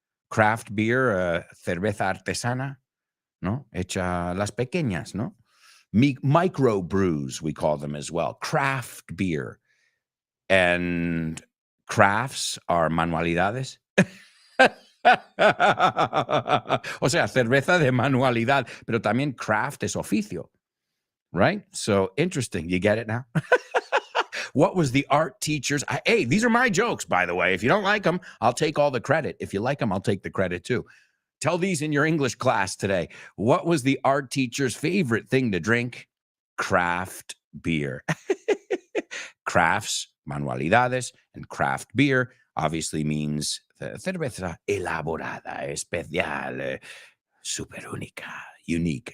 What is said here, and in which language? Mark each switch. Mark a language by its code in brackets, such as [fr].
[en] Craft beer, [es] cerveza artesana, ¿no? Hecha las pequeñas, ¿no? [en] Micro brews, we call them as well. Craft beer. And crafts are manualidades. [es] O sea, cerveza de manualidad, pero también craft es oficio, right? [en] So interesting. You get it now? What was the art teacher's? Hey, these are my jokes, by the way. If you don't like them, I'll take all the credit. If you like them, I'll take the credit too. Tell these in your English class today. What was the art teacher's favorite thing to drink? Craft beer. Crafts, manualidades, and craft beer obviously means [es] cerveza elaborada, especial, super única, [en] unique.